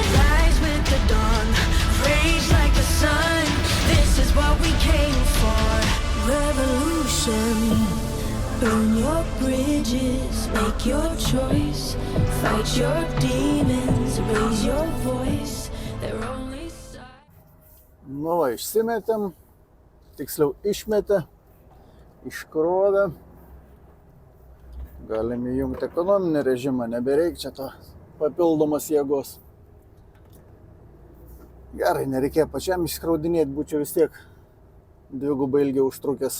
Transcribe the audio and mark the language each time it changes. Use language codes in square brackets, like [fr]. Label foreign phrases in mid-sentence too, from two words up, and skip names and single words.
[en] Rise with the dawn, rage like the sun. This is what we came for. Revolution. Burn your bridges, make your choice. Fight your demons, raise your voice. They're only [lt] Nu va, išsimetėm, tiksliau išmetė, iškrovė. Galim įjungti ekonominį režimą, nebereik čia to papildomas jėgos. Gerai, nereikėjo pačiam iškraudinėti, būčiau vis tiek dvigubai ilgiau užtrukęs.